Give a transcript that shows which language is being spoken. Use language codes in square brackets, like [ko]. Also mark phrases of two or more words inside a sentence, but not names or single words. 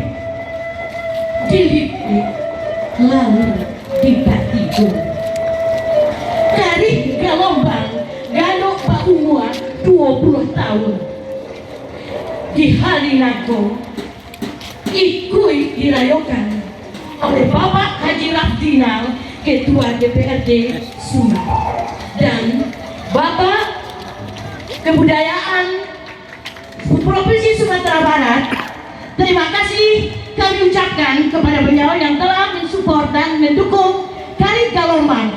[min] Dilipit lalu dibatiku. [id] Dari Galombang Gano Pak umur 20 tahun. Di Halinago ikut dirayokan oleh Bapak Haji Rafdinal, Ketua DPRD Sumbar, dan Bapak Kebudayaan Provinsi Sumatera Barat. Terima kasih kami ucapkan kepada beliau yang telah mensupport dan mendukung Kari Galombang.